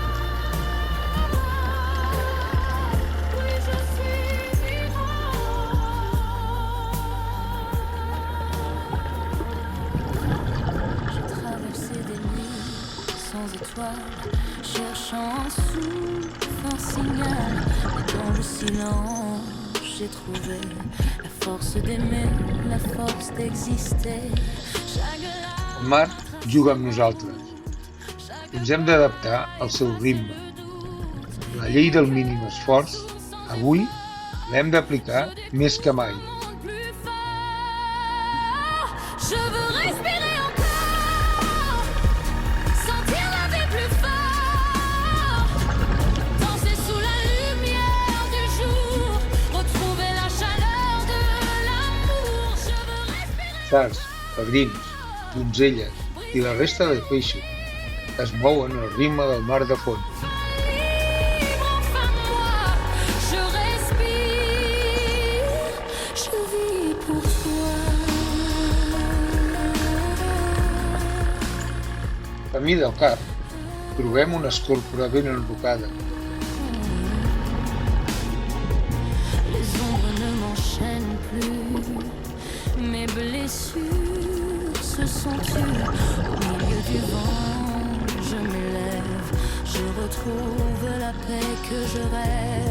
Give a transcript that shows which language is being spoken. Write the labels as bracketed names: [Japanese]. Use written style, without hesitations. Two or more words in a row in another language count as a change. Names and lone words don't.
[French] Oui, je suis vivante. J'ai traversé des nuits sans étoiles, cherchant un souffle, un signal. Mais dans le silence, j'ai trouvé la force d'aimer, la force d'exister. Chaque [Catalan] El mar juga amb nosaltres. Ens hem d'adaptar al seu ritme. La llei del mínim esforç, avui, l'hem d'aplicar més que mai. [French] plus fort. Je veux respirer encore, sentir la vie plus fort, danser sous la lumière du jour, retrouver la chaleur de l'amour. Je veux respirer. [Catalan] Sards, padrins, donzelles i la resta de peixos es mouen al ritme del mar de fons. [French] Libre, enfin moi, je respire, je vis pour toi. [Catalan] Camí del cap, trobem una escorpora ben enrocada. [French] Les ombres ne m'enchaînent plus, mes blessures se sont tues. Au milieu du vent, je m'élève, je retrouve la paix que je rêve.